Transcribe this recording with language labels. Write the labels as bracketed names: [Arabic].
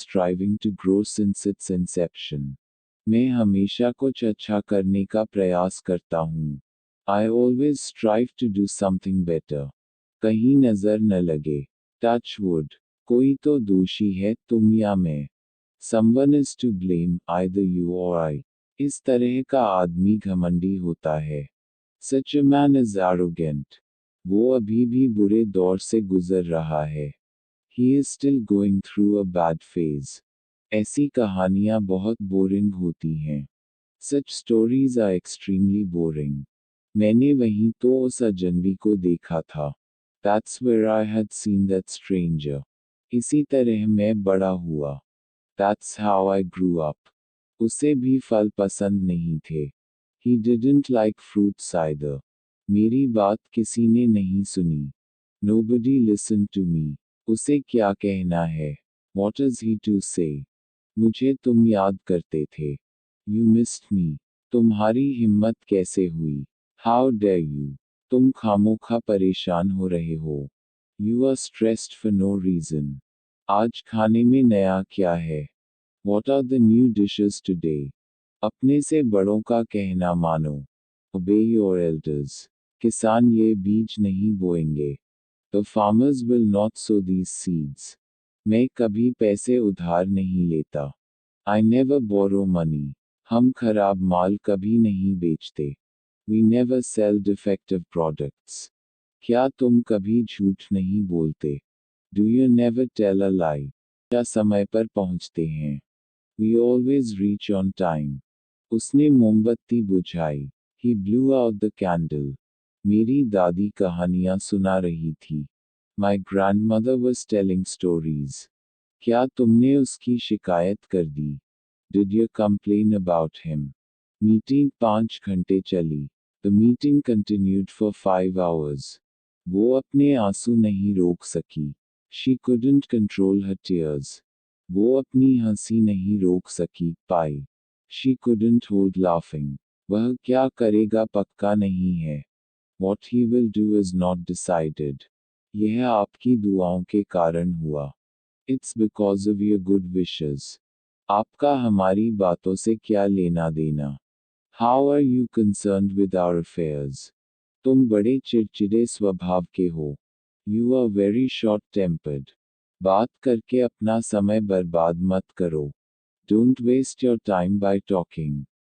[English] striving to grow since its inception. [Hindi] मैं हमेशा कुछ अच्छा करने का प्रयास करता हूँ. [English] I always strive to do something better. [Hindi] कहीं नजर न लगे. [English] Touch wood. [Hindi] कोई तो दोषी है, तुम या मैं. [English] Someone is to blame, either you or I. [Hindi] इस तरह का आदमी घमंडी होता है. [English] Such a man is arrogant. [Hindi] वो अभी भी बुरे दौर से गुजर रहा है. [English] He is still going through a bad phase. [Hindi] ऐसी कहानियाँ बहुत बोरिंग होती हैं. [English] Such stories are extremely boring. [Hindi] मैंने वहीं तो उस अजनबी को देखा था. [English] That's where I had seen that stranger. [Hindi] इसी तरह मैं बड़ा हुआ. [English] That's how I grew up. [Hindi] उसे भी फल पसंद नहीं थे. [English] He didn't like fruits either. [Hindi] मेरी बात किसी ने नहीं सुनी. [English] Nobody listened to me. [Hindi] उसे क्या कहना है? [English] What is he to say? [Hindi] मुझे तुम याद करते थे. [English] You missed me. [Hindi] तुम्हारी हिम्मत कैसे हुई? [English] How dare you? [Hindi] तुम खामोखा परेशान हो रहे हो. [English] You are stressed for no reason. [Hindi] आज खाने में नया क्या है? [English] What are the new dishes today? [Hindi] अपने से बड़ों का कहना मानो. [English] Obey your elders. [Hindi] किसान ये बीज नहीं बोएंगे. [English] The farmers will not sow these seeds. [Hindi] मैं कभी पैसे उधार नहीं लेता. [English] I never borrow money. [Hindi] हम खराब माल कभी नहीं बेचते. [English] We never sell defective products. [Hindi] क्या तुम कभी झूठ नहीं बोलते? [English] Do you never tell a lie? [Hindi] क्या समय पर पहुंचते हैं? [English] We always reach on time. [Hindi] उसने मोमबत्ती बुझाई. [English] He blew out the candle. [Hindi] मेरी दादी कहानियाँ सुना रही थी. [English] My grandmother was telling stories. [Hindi] क्या तुमने उसकी शिकायत कर दी? [English] Did you complain about him? [Hindi] Meeting 5 घंटे चली. [English] The meeting continued for 5 hours. [Hindi] वो अपने आंसू नहीं रोक सकी. [English] She couldn't control her tears. [Hindi] वो अपनी हंसी नहीं रोक सकी. पाई. [English] She couldn't hold laughing. [Hindi] वह क्या करेगा पक्का नहीं है. [English] What he will do is not decided. [Hindi] यह आपकी दुआओं के कारण हुआ. [English] It's because of your good wishes. [Hindi] आपका हमारी बातों से क्या लेना देना? [English] How are you concerned with our affairs? [Hindi] तुम बड़े चिड़चिड़े स्वभाव के हो. [English] You are very short-tempered. [Hindi] बात करके अपना समय बर्बाद मत करो. [English] Don't waste your time by talking.